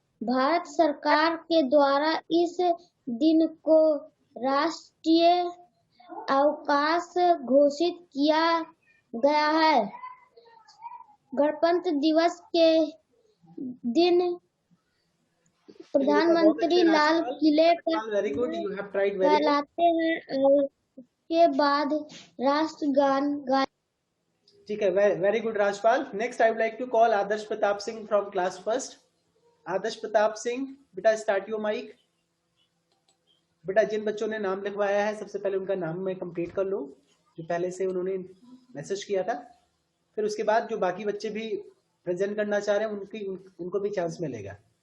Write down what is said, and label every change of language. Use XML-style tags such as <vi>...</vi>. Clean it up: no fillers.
<hi>भारत सरकार के द्वारा इस दिन को राष्ट्रीय अवकाश घोषित किया गया है. गणतंत्र दिवस के दिन प्रधानमंत्री लाल किले पर कहलाते हैं और उसके बाद राष्ट्रगान गाया. ठीक है.</hi> <en>Very good, Rajpal. Next, I would like to call Adarsh Pratap Singh from class 1st.</en> <hi>आदर्श प्रताप सिंह, बेटा</hi> <en>Start your mic.</en> <hi>बेटा जिन बच्चों ने नाम लिखवाया है सबसे पहले उनका नाम मैं कंप्लीट कर लूं, जो पहले से उन्होंने मैसेज किया था. फिर उसके बाद जो बाकी बच्चे भी प्रेजेंट करना चाह रहे हैं उनको भी चांस मिलेगा.</hi>